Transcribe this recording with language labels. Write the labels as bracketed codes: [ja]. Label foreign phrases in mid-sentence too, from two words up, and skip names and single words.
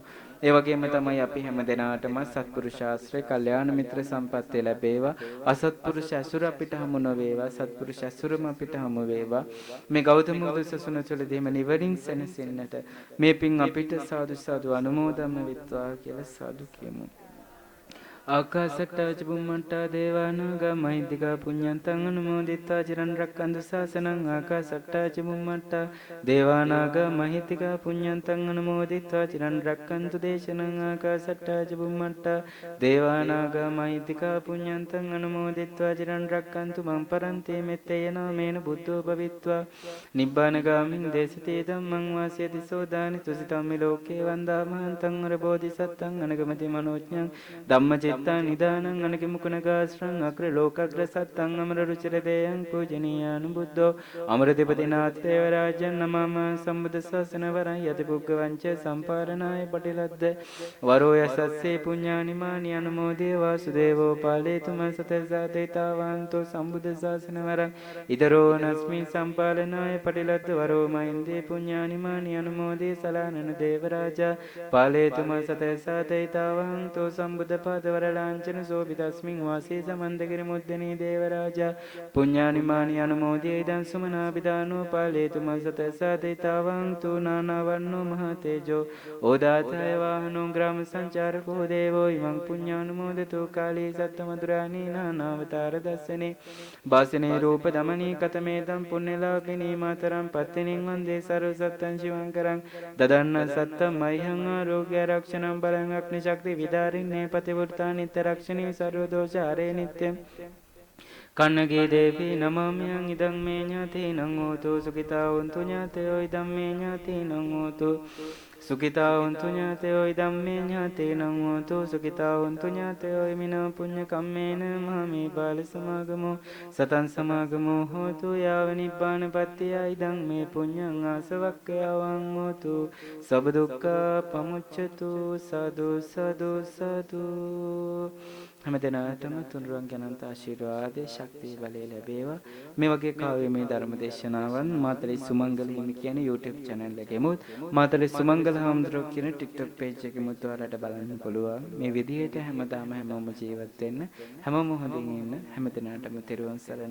[si] ඒ වගේම තමයි අපි හැම දෙනාටම සත්පුරුෂ ශාස්ත්‍රයේ කල්යාණ මිත්‍ර සම්පත්තිය ලැබේවා. අසත්පුරුෂ ඇසුර අපිට හමු නොවේවා. සත්පුරුෂ ඇසුරම අපිට හමු වේවා. මේ ගෞතම බුදු සසුන තුළදීම නිවනින් සැනසෙන්නට මේ පින් අපිට සාදු සාදු අනුමෝදන්ම වෙත්වා කියලා සාදු කියමු. [pi] ආකාශට්ටා චුම්මට්ටා දේවානාගා මහින්దికා පුඤ්ඤන්තං අනුමෝදිත්වා චිරන් රැක්කන්තු ශාසනං. ආකාශට්ටා චුම්මට්ටා දේවානාගා මහින්దికා පුඤ්ඤන්තං අනුමෝදිත්වා චිරන් රැක්කන්තු දේශනං. ආකාශට්ටා චුම්මට්ටා දේවානාගා මහින්దికා පුඤ්ඤන්තං අනුමෝදිත්වා චිරන් රැක්කන්තු මම් පරන්තේ මෙත්තේ නාමේන බුද්ධෝ භවිත්වා නිබ්බානගාමින් දේශිතේ ධම්මං වාසයති සෝදානි තුසිතම්මි ලෝකේ වන්දාමහන්තං අර බෝධිසත්තං අනගමති මනෝඥං ධම්මචේ නිදානං අනකිමුකුණගාශ්‍රං අග්‍ර ලෝකග්‍ර සත්තං අමර රුචිර දේයං පූජනීයානු බුද්ධෝ අමරදේපති නාථ දේව රාජ්‍යං නමම සම්බුද්ධ ශාසන වරං යති පුග්ගවංච සම්පාරණාය පටිලද්ද වරෝ යසස්සේ පුඤ්ඤානිමානි අනුමෝදේ වාසුදේවෝ පාලේතුම සතසාතේතාවන්තෝ සම්බුද්ධ ශාසන වරං ඉදරෝ නස්මි සම්පාලනාය පටිලද්ද වරෝ මහින්දේ පුඤ්ඤානිමානි අනුමෝදේ සලානන දේව රාජා පාලේතුම සතසාතේතාවන්තෝ සම්බුද්ධ පාදවර වරලාංඡන සෝභිතස්මින් වාසේ සමන්දගිරි මුද්දනී දේවරාජා පුඤ්ඤානිමානි අනුමෝදියේ ඉදං සුමනාබිදානෝ පාලේතු මසත සාදිතාවං තු නානවන්නෝ මහතේජෝ ඕදාතය වාහනෝ ග්‍රාම සංචාරකෝ දේවෝ ඉමං පුඤ්ඤානුමෝදතු කාලී සත්තමදුරාණී නානාවතාර දස්සනේ වාසනේ රූප දමනී කතමේතං පුඤ්ඤලාභිනී මාතරං පත්තිනින් වන්දේ සර්ව සත්තං ශිවංකරං දදන්න සත්තම් මයිහං ආරෝග්‍ය රක්ෂණං බලං අග්නි ශක්ති විදාරින්නේ පතිවෘතා නිත්‍ය රක්ෂණී සර්ව දෝෂ හරේ නිත්‍යං කන්නගේ දේවී නමාමියං ඉදං මේ ඥාතීනං හෝතු සුඛිතා වന്തു ඥාතයෝ ඉදං මේ ඥාතීනං හෝතු සුඛිතා වന്തു ඥාතයෝ ඉදං මේ ඥාතීනං හෝතු සුඛිතා වന്തു ඥාතයෝ ඉමිනා පුඤ්ඤ කම්මේන මහමේ බාල සමාගමෝ සතං සමාගමෝ හෝතු යාව නිබ්බානපත්තිය ඉදං මේ පුඤ්ඤං ආසවක්ඛයවං හෝතු සබ්බ දුක්ඛ පමුච්ඡතු සාදු සාදු සාදු [si] හැමදෙනාටම තුනුරුවන්ගේ අනන්ත ආශිර්වාදයේ ශක්තිය බලය ලැබේවා. මේ වගේ කාව්‍යමය ධර්ම දේශනාවන් මාතලේ සුමංගල හිමි කියන YouTube channel එකෙමුත් මාතලේ සුමංගල හාමුදුරුවෝ කියන TikTok page එකෙමුත් ඔයාලට බලන්න පුළුවන්. මේ විදිහට හැමදාම හැමෝම ජීවත් වෙන්න හැමෝම හොඳින් ඉන්න හැමදෙනාටම තෙරුවන් සරණයි.